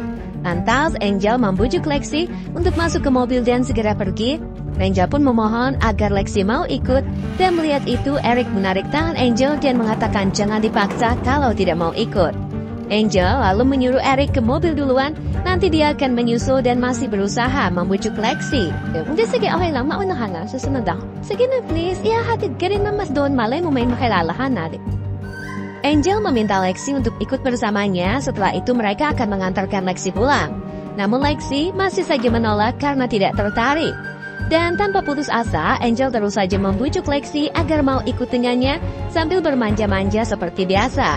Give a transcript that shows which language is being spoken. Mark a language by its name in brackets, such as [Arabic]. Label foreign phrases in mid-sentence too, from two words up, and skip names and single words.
[Indonesian] Lantas Angel membujuk Lexi untuk masuk ke mobil dan segera pergi. Angel pun memohon agar Lexi mau ikut dan melihat itu Eric menarik tangan Angel dan mengatakan jangan dipaksa kalau tidak mau ikut. Angel lalu menyuruh Eric ke mobil duluan, nanti dia akan menyusul dan masih berusaha membujuk Lexi. [Filipino] Hindi, sige, okay lang, maunahan na, susunod ako. Sige na please, ihahatid ka rin na mas doon, malay mo may makilalahan natin. [Indonesian] Angel meminta Lexi untuk ikut bersamanya, setelah itu mereka akan mengantarkan Lexi pulang. Namun Lexi masih saja menolak karena tidak tertarik. Dan tanpa putus asa, Angel terus saja membujuk Lexi agar mau ikut dengannya sambil bermanja-manja seperti biasa.